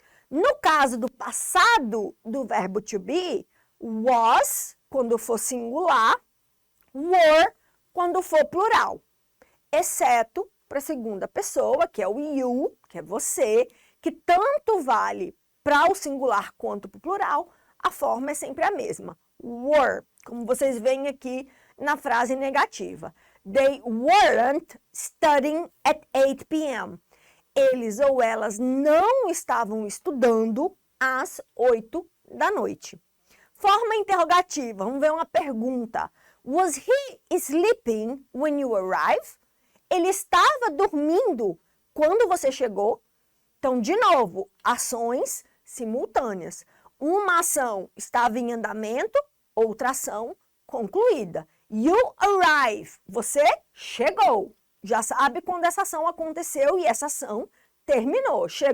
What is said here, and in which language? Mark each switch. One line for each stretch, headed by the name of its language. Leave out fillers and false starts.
Portuguese: No caso do passado do verbo to be, was, quando for singular, were, quando for plural. Exceto para a segunda pessoa, que é o you, que é você, que tanto vale para o singular quanto para o plural, a forma é sempre a mesma. Were, como vocês veem aqui na frase negativa.
English: They weren't studying at 8 p.m.
Portuguese: Eles ou elas não estavam estudando às 8 da noite. Forma interrogativa, vamos ver uma pergunta.
English: Was he sleeping when you arrived?
Portuguese: Ele estava dormindo quando você chegou? Então, de novo, ações simultâneas. Uma ação estava em andamento, outra ação concluída.
English: You arrive,
Portuguese: você chegou. Já sabe quando essa ação aconteceu e essa ação terminou.